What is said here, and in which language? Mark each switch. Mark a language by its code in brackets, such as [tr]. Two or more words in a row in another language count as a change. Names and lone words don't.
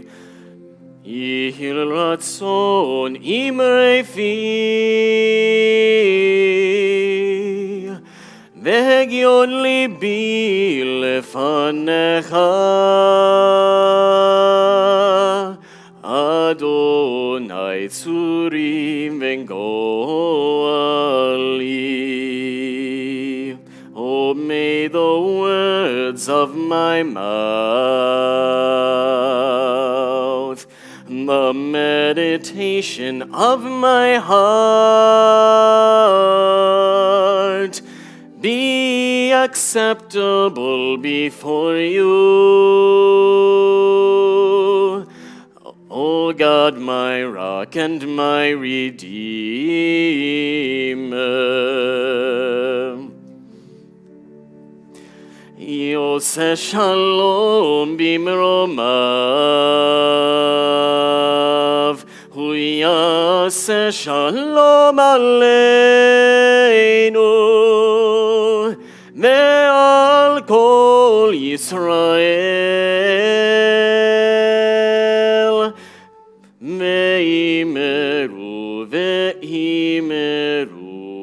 [he] יהיו לרצון אמרי פי. והגיון לבי לפניך. אדני צורים וגואלי. [en] Oh, may the words of my mouth, the meditation of my heart be acceptable before you. O God, my rock and my redeemer. [he] עושה שלום במרומיו, הוא יעשה שלום עלינו, ועל כל ישראל, ואמרו, ואמרו,